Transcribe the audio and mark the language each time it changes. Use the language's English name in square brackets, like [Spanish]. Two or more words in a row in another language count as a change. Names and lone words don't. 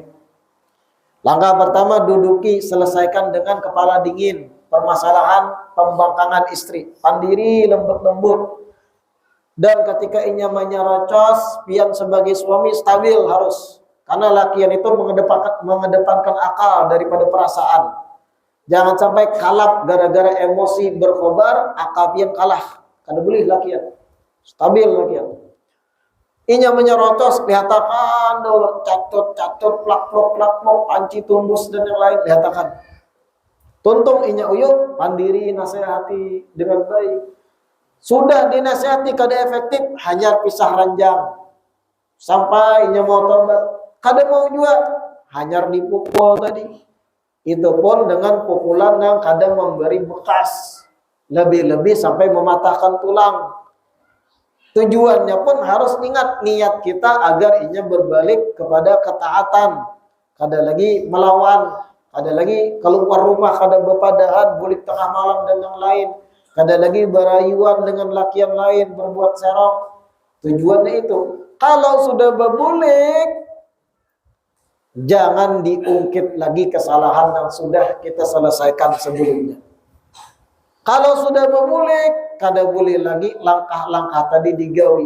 [Indonesian] Langkah pertama duduki, selesaikan dengan kepala dingin permasalahan pembangkangan istri. [Banjar] Pandiri lembut-lembut. [Indonesian] Dan ketika nyamannya rocos, pian sebagai suami stabil harus. Karena lakian itu mengedepankan akal daripada perasaan. Jangan sampai kalap gara-gara emosi berkobar, akal pian kalah. [Banjar] Kada boleh lakian. Stabil lakian. Inya menyerotos, kelihatan catut, plak-plok, panci tumbus dan yang lain, kelihatan. Tuntung inya uyuk, pandiri, nasihati dengan baik. [Indonesian] Sudah dinasihati kada efektif, hanya pisah ranjang. Sampai inya mau tobat, kada mau juga, hanya dipukul tadi. Itu pun dengan pukulan yang kadang memberi bekas. Lebih-lebih sampai mematahkan tulang. Tujuannya pun harus ingat niat kita agar inya berbalik kepada ketaatan. [Banjar] Kada lagi melawan, kada lagi keluar rumah, kada berpadahan, bulik tengah malam dan yang lain. Kada lagi berayuan [Indonesian] dengan laki yang lain, berbuat serong. Tujuannya itu. Kalau sudah berbulik, jangan diungkit lagi kesalahan yang sudah kita selesaikan sebelumnya. [Banjar] Kalau sudah berbulik, kada boleh lagi langkah-langkah tadi digawi.